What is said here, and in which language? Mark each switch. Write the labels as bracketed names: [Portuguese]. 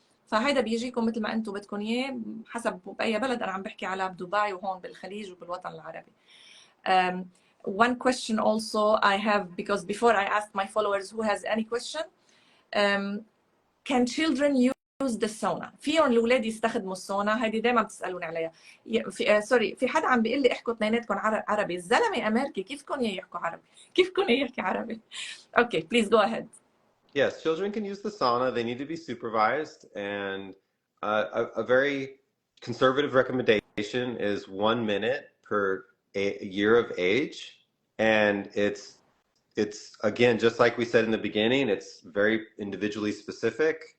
[Arabic] فهيدا بيجيكم مثل ما انتوا بدكم اياه حسب باي بلد. انا عم بحكي على دبي وهون بالخليج وبالوطن العربي. [English] One question also I have, because before I asked my followers who has any question, can children use the sauna؟ [Arabic] فيهم الاولاد يستخدموا السونا؟ هيدي دائما بتسالوني عليها. في حدا عم بيقول لي احكوا اثنيناتكم عربي. الزلمه امريكي، كيفكم يحكوا عربي؟ كيفكم يحكي عربي؟ [English] Okay, please go ahead. Yes, children can use the sauna. They need to be supervised, and a very conservative recommendation is 1 minute per year of age, and it's again, just like we said in the beginning, it's very individually specific.